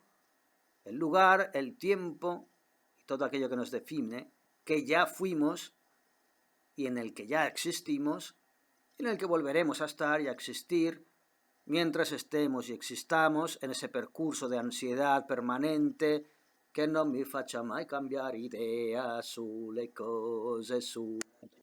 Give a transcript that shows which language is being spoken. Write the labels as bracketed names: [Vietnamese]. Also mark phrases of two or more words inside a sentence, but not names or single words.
[Spanish] el lugar, el tiempo y todo aquello que nos define, que ya fuimos y en el que ya existimos, en el que volveremos a estar y a existir mientras estemos y existamos en ese percurso de ansiedad permanente [Italian] che non mi faccia mai cambiare idea sulle cose, su